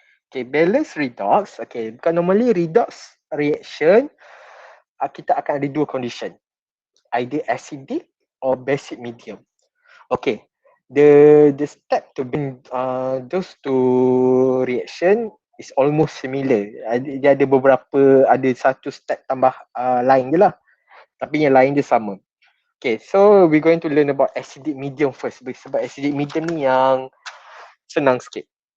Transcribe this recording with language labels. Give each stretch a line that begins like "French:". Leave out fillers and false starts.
English: Okay, balance redox. Okay, bukan normally redox reaction,
Malay: kita akan ada
English: 2 condition. Either acidic or basic medium. Okay, the step to bring those 2 reaction is almost similar.
Malay: Dia ada beberapa, ada satu step tambah lain je lah. Tapi yang lain dia sama.
English: Okay, so we're going to learn about acidic medium first.
Malay: Sebab acidic medium ni yang senang sikit.